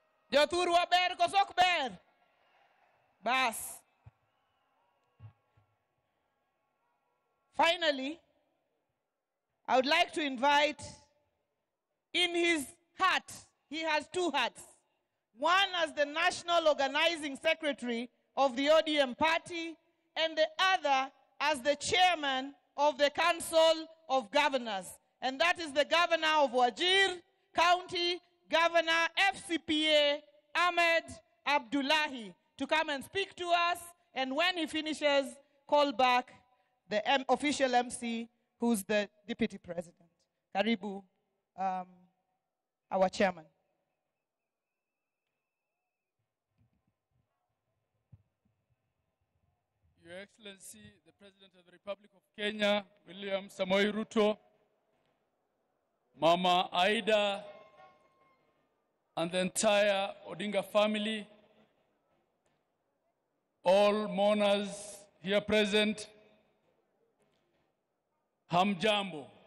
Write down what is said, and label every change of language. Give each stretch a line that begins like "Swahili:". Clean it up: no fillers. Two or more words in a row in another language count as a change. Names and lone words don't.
Luo (Kenya and Tanzania): Jothuru ber kosok ber. Bas.
English: Finally, I would like to invite, in his hat, he has two hats. One as the National Organizing Secretary of the ODM party, and the other as the chairman of the Council of Governors. And that is the governor of Wajir County, Governor FCPA Ahmed Abdullahi, to come and speak to us. And when he finishes, call back the official MC, who's the deputy president. Karibu, our chairman. Your Excellency, the President of the Republic of Kenya, William Samoei Ruto, Mama Aida, and the entire Odinga family, all mourners here present, Hamjambo.